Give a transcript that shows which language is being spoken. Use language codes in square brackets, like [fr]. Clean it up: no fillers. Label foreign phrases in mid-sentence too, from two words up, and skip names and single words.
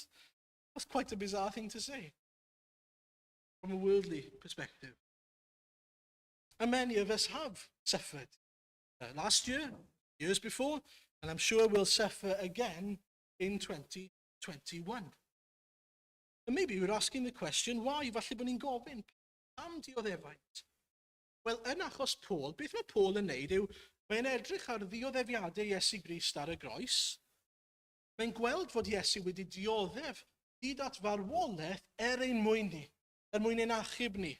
[en] That's quite a bizarre thing to say from a worldly perspective. And many of us have suffered last year, years before, and I'm sure we'll suffer again in 2021. And maybe we're asking the question, why? [cy] Falle bod ni'n gofyn, pam dioddefaint? Wel, yn achos Paul, beth mae Paul yn neud yw, mae'n edrych ar ddioddefiadau Iesu Grist ar y groes. Mae'n gweld fod Iesu wedi dioddef hyd at farwolaeth ein mwyn ni, mwyn ein achub ni.